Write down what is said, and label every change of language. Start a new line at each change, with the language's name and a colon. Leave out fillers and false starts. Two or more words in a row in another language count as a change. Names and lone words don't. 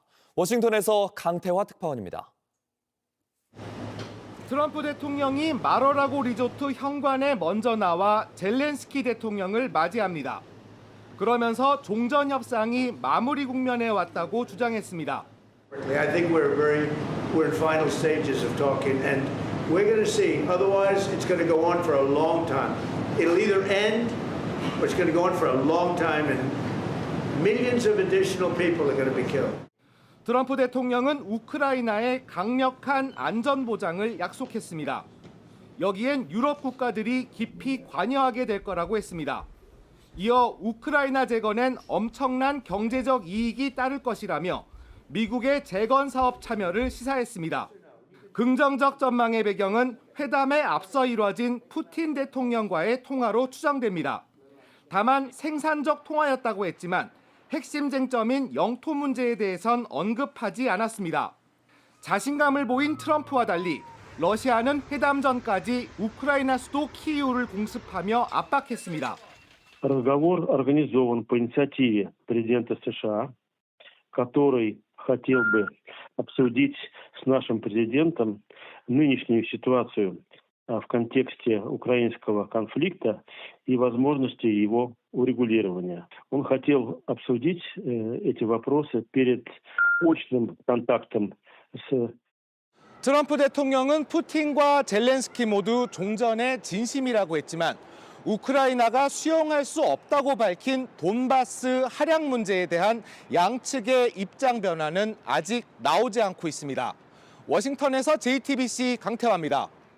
Korean: 워싱턴에서 강태화 특파원입니다. 트럼프 대통령이 마러라고 리조트 현관에 먼저 나와 젤렌스키 대통령을 맞이합니다. 그러면서 종전 협상이 마무리 국면에 왔다고 주장했습니다.
English: I think we're in final stages of talking, and we're going to see. Otherwise, it's going to go on for a long time. It'll either end, or it's going to go on for a long time, and millions of additional people are going to be killed.
Korean: 트럼프 대통령은 우크라이나에 강력한 안전 보장을 약속했습니다. 여기엔 유럽 국가들이 깊이 관여하게 될 거라고 했습니다. 이어 우크라이나 재건엔 엄청난 경제적 이익이 따를 것이라며 미국의 재건 사업 참여를 시사했습니다. 긍정적 전망의 배경은 회담에 앞서 이뤄진 푸틴 대통령과의 통화로 추정됩니다. 다만 생산적 통화였다고 했지만 핵심 쟁점인 영토 문제에 대해선 언급하지 않았습니다. 자신감을 보인 트럼프와 달리 러시아는 회담 전까지 우크라이나 수도 키이우를 공습하며 압박했습니다.
Russian: Разговор организован по инициативе президента США, который хотел бы обсудить с нашим президентом нынешнюю ситуацию в контексте украинского конфликта и возможности его урегулирования. Он хотел обсудить эти вопросы перед очным контактом с
Korean: 트럼프 대통령은 푸틴과 젤렌스키 모두 종전의 진심이라고 했지만 우크라이나가 수용할 수 없다고 밝힌 돈바스 할약 문제에 대한 양측의 입장 변화는 아직 나오지 않고 있습니다. 워싱턴에서 JTBC 강태화입니다.